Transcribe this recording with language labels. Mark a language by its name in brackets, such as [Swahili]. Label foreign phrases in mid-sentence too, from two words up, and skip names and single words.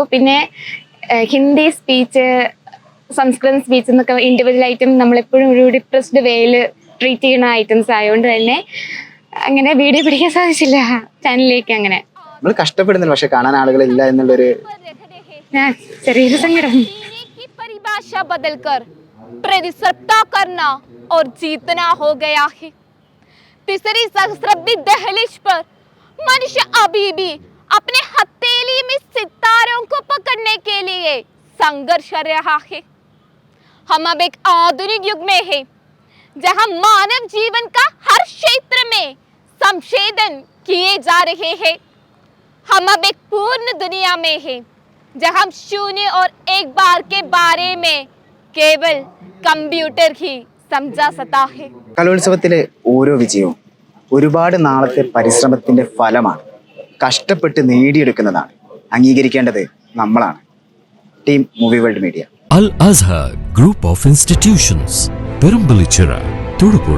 [Malayalam] പിന്നെ ഹിന്ദി സ്പീച്ച്, സംസ്കൃതം സ്പീച്ച് എന്നൊക്കെ ഇൻഡിവിജ്വലായിട്ടും നമ്മളെപ്പോഴും ഒരു [English] depressed wayil [Malayalam] ട്രീറ്റ് ചെയ്യുന്ന ഐറ്റംസ് ആയതുകൊണ്ട് തന്നെ അങ്ങനെ വീഡിയോ പിടിക്കാൻ സാധിച്ചില്ല ചാനലിലേക്ക്. അങ്ങനെ നമ്മൾ കഷ്ടപ്പെടുന്നില്ല, പക്ഷെ കാണാൻ ആളുകളില്ല എന്നുള്ളൊരു ചെറിയൊരു സങ്കടം. [Hindi] प्रतिस्पर्धा करना और जीतना हो गया है. तीसरी सहस्राब्दी दहलीज पर मनुष्य अभी भी अपने हथेली में सितारों को पकड़ने के लिए संघर्ष कर रहा है. हम अब एक आधुनिक युग में हैं, जहां मानव जीवन का हर क्षेत्र में संशोधन किए जा रहे हैं. हम अब एक पूर्ण दुनिया में हैं, जहां शून्य और एक बार के बारे में केवल कंप्यूटर ही समझ सकता है. [Malayalam] കലോത്സവത്തിലെ ഓരോ വിജയവും ഒരുപാട് നാളത്തെ പരിശ്രമത്തിന്റെ ഫലമാണ്. കഷ്ടപ്പെട്ട് നേടിയെടുക്കുന്നതാണ്. അംഗീകരിക്കേണ്ടത് നമ്മളാണ്. ടീം മൂവി വേൾഡ് മീഡിയ. അൽ അസ്ഹർ ഗ്രൂപ്പ് ഓഫ് ഇൻസ്റ്റിറ്റ്യൂഷൻസ്, പെരുമ്പലിച്ചിറ, തൊടുപുഴ.